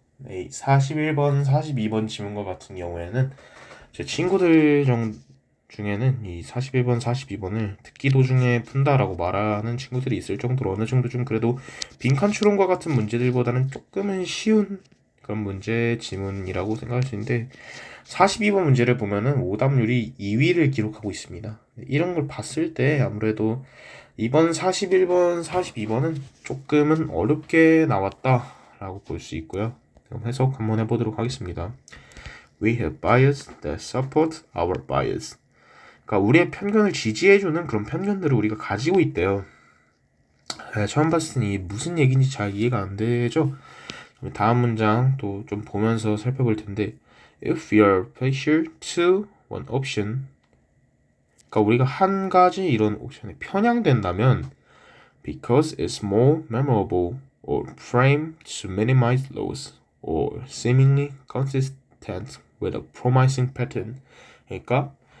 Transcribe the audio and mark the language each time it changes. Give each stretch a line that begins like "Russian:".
Korean: 네, 41번, 42번 지문과 같은 경우에는 제 친구들 중에는 이 41번, 42번을 듣기 도중에 푼다라고 말하는 친구들이 있을 정도로 어느 정도 좀 그래도 빈칸 추론과 같은 문제들보다는 조금은 쉬운 그런 문제 지문이라고 생각할 수 있는데, 42번 문제를 보면은 오답률이 2위를 기록하고 있습니다. 이런 걸 봤을 때 아무래도 이번 41번, 42번은 조금은 어렵게 나왔다라고 볼 수 있고요. 그럼 해석 한번 해보도록 하겠습니다.
English: We have bias that support our bias.
Korean: 그러니까 우리의 편견을 지지해주는 그런 편견들을 우리가 가지고 있대요. 처음 봤을 때는 이게 무슨 얘기인지 잘 이해가 안 되죠? 다음 문장 또 좀 보면서 살펴볼 텐데,
English: if we are partial to one option,
Korean: 그러니까 우리가 한 가지 이런 옵션에 편향된다면
English: because it's more memorable or framed to minimize loss or seemingly consistent with a promising pattern,
Korean: 그러니까